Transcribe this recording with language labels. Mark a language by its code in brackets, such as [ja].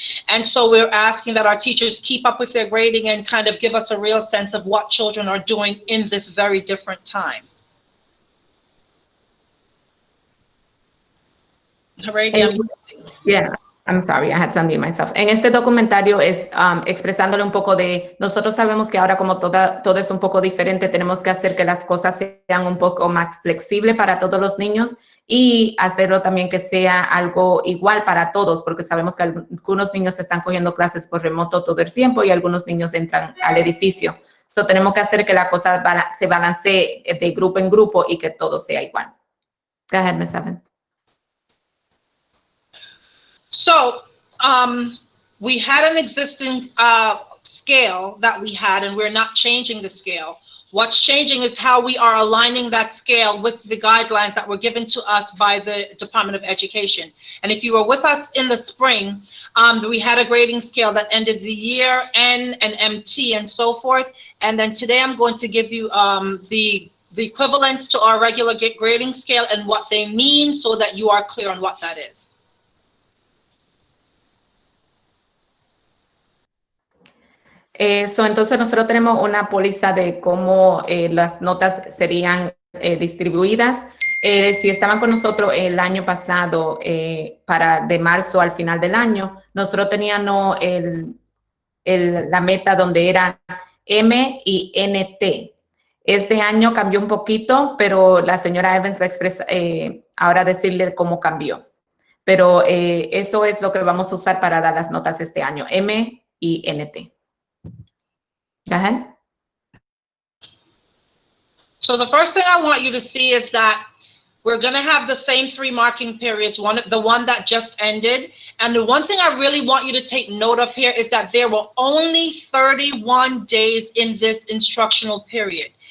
[en] And so we're asking that our teachers keep up with their grading and kind of give us a real sense of what children are doing in this very different time. Yeah. I'm sorry, I had to unmute myself. [es] En este documentario es expresándole un poco de, nosotros sabemos que ahora como todo es un poco diferente, tenemos que hacer que las cosas sean un poco más flexibles para todos los niños y hacerlo también que sea algo igual para todos, porque sabemos que algunos niños están cogiendo clases por remoto todo el tiempo y algunos niños entran al edificio. So tenemos que hacer que la cosa se balancee de grupo en grupo y que todo sea igual. [en] Go ahead, Ms. Evans. So we had an existing scale that we had, and we're not changing the scale. What's changing is how we are aligning that scale with the guidelines that were given to us by the Department of Education. And if you were with us in the spring, we had a grading scale that ended the year, N and MT and so forth. And then today I'm going to give you the equivalents to our regular grading scale and what they mean so that you are clear on what that is. [es] Entonces nosotros tenemos una póliza de cómo las notas serían distribuidas. Si estaban con nosotros el año pasado, de marzo al final del año, nosotros teníamos la meta donde era M y NT. Este año cambió un poquito, pero la señora Evans va a expresar, ahora decirle cómo cambió. Pero eso es lo que vamos a usar para dar las notas este año, M y NT. [en] Go ahead. So the first thing I want you to see is that we're going to have the same 3 marking periods, the one that just ended. And the one thing I really want you to take note of here is that there were only 31 days in this instructional period.